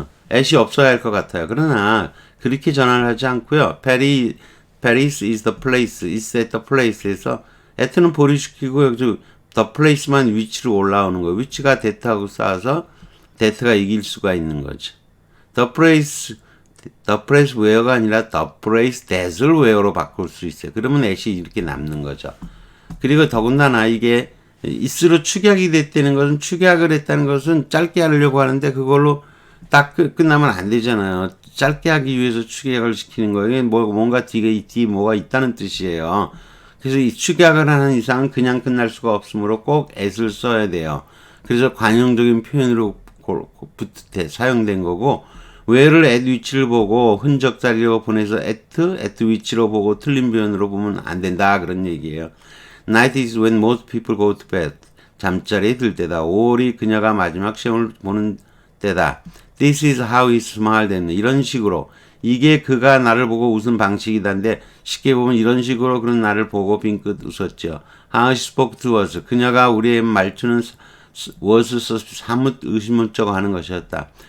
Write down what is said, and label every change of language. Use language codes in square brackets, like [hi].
[ko] at이 없어야 할 것 같아요. 그러나 그렇게 전환을 하지 않고요. [en] Paris is the place, is at the place에서 at는 [ko] 보류시키고 여기서 the place만 위치로 올라오는 거예요. 위치가 that하고 쌓아서 that가 이길 수가 있는 거죠. [en] The place where가 [ko] 아니라 [en] the place that을 where로 [ko] 바꿀 수 있어요. 그러면 at이 이렇게 남는 거죠. 그리고 더군다나 이게 is로 축약이 됐다는 것은 축약을 했다는 것은 짧게 하려고 하는데 그걸로 딱 끝나면 안 되잖아요. 짧게 하기 위해서 축약을 시키는 거예요. 뭔가 뒤에 뭐가 있다는 뜻이에요. 그래서 이 축약을 하는 이상은 그냥 끝날 수가 없으므로 꼭 at을 써야 돼요. 그래서 관용적인 표현으로 사용된 거고 where를 at 위치를 보고 흔적 자리로 보내서 at 위치로 보고 틀린 표현으로 보면 안 된다 그런 얘기예요. [en] Night is when most people go to bed. [ko] 잠자리에 들 때다. 5월이 그녀가 마지막 시험을 보는 때다. [en] This is how he smiled. [ko] 이런 식으로 이게 그가 나를 보고 웃은 방식이다인데 쉽게 보면 이런 식으로 그런 나를 보고 빙긋 웃었죠. [en] How she spoke to us. [ko] 그녀가 우리의 말투는 was 사뭇 의심쩍어 하는 것이었다.